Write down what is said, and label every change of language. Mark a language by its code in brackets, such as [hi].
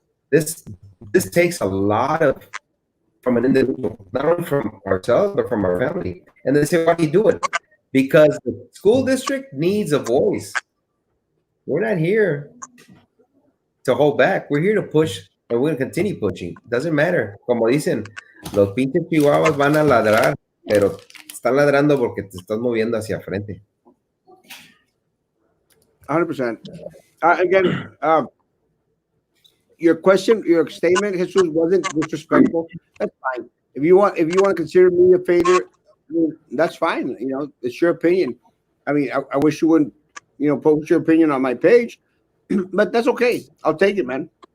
[en] This takes a lot of from an individual, not only from ourselves, but from our family. And they say, why do you do it? Because the school district needs a voice. We're not here to hold back. We're here to push, and we're going to continue pushing. Doesn't matter. [es] Como dicen, los pinches chihuahuas van a ladrar, pero están ladrando porque te estás moviendo hacia frente. [en] 100%. Again, your question, your statement, Jesus, wasn't disrespectful. That's fine. If you want to consider me a failure, I mean, that's fine. You know, it's your opinion. I mean, I wish you wouldn't, post your opinion on my page, but that's okay. I'll take it, man.